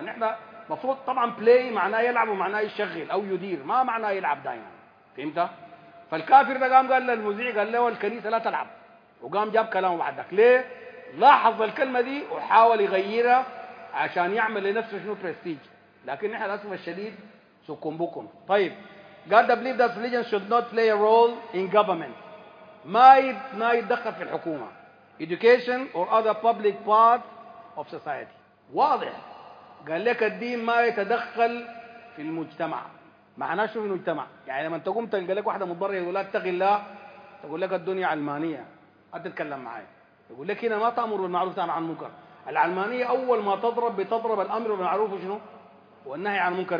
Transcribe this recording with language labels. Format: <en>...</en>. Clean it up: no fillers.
<ar>نحن مفروض طبعا play معناه يلعب ومعناه يشغل او يدير، ما معناه يلعب دائما. فهمت؟ فالكافر ده قام قال للمذيع قال له الكنيسه لا تلعب، وقام جاب كلامه بعدك. ليه؟ لاحظ الكلمه دي وحاول يغيرها عشان يعمل لنفسه شنو برستيج، لكن نحن للاسف الشديد سكم بكم. طيب</ar> <en>God believes that religion should not play a role in government.</en> <ar>ما يتدخل في الحكومة.</ar> <en>Education or other public part of society.</en> <ar>واضح. قال لك الدين ما يتدخل في المجتمع. معناه شو في المجتمع؟ يعني لما أنت قمت قال لك واحدة مضرية يقول لا اتقي الله، تقول لك الدنيا علمانية. أتتكلم معي. يقول لك هنا ما تأمر بالمعروف عن المنكر. العلمانية أول ما تضرب بتضرب الأمر بالمعروف وشنو؟ والنهي عن المنكر.</ar>